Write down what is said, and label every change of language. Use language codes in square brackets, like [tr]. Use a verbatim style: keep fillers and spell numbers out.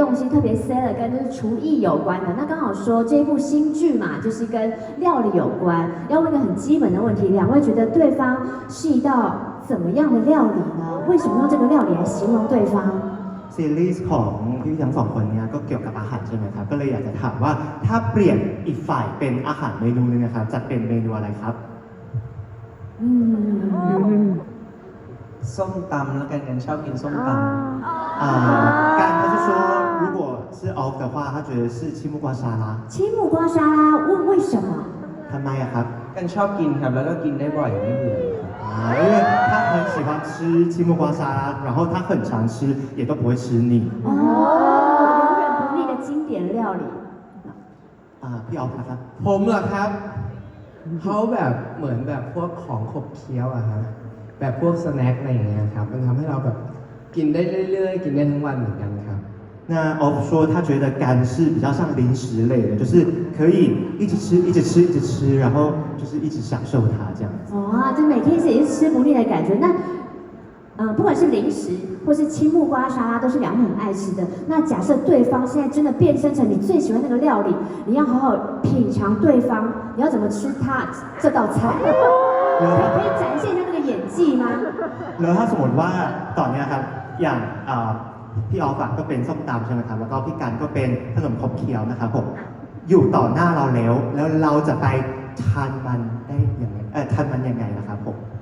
[zh] 特别塞了跟就是厨艺有关的，那刚好说这一部新剧嘛，就是跟料理有关。要问一个很基本的问题，两位觉得对方是一道怎么样的料理呢？为什么用这个料理来形容对方？ [th] ซีรีส์ของพี่ทั้งสองคนเนี่ยก็เกี่ยวกับอาหารใช่ไหมครับก็เลยอยากจะถามว่าถ้าเปลี่ยนอีกฝ่ายเป็นอาหารเมนูนึงนะครับจะเป็นเมนูอะไรครับ อืม ส้มตำแล้วกันกันชอบกินส้มตำ อ่าการเขาจะ [zh] 说如果是 off 的话他觉得是青木瓜沙拉青木瓜沙拉问为什么 [th] ทำไมอะครับ กันชอบกินครับแล้วก็กินได้บ่อยไม่เบื่อ [zh] 啊因为他很喜欢吃青木瓜沙拉然后他很常吃也都不会吃腻哦永远不腻的经典料理 [th] 啊พี่ off นะครับ ผมเหรอครับเขาแบบเหมือนแบบพวกของขบเคี้ยวอะครับแบบพวกสแน็คอะไรอย่างเงี้ยครับมันทำให้เราแบบกินได้เรื่อยๆกินได้ทั้งวันเหมือนกันครับ [zh] 那 Off 说他觉得干是比较像零食类的，就是可以一直吃、一直吃、一直吃，然后就是一直享受它这样子。哇，就每天也是吃不腻的感觉。那，嗯、呃，不管是零食或是青木瓜沙拉，都是两位很爱吃的。那假设对方现在真的变身成你最喜欢那个料理，你要好好品尝对方，你要怎么吃他这道菜？可以展现一下那个演技吗？ [th] แล้วถ้าสมมติว่าตอนนี้ครับ อย่างเอ่อพี่ออฟอะก็เป็นส้มตำใช่ไหมครับแล้วก็พี่กันก็เป็นขนมขบเคี้ยวนะครับผมอยู่ต่อหน้าเราแล้วแล้วเราจะไปทานมันได้ยังไงเอ่อทานมันยังไงนะครับผม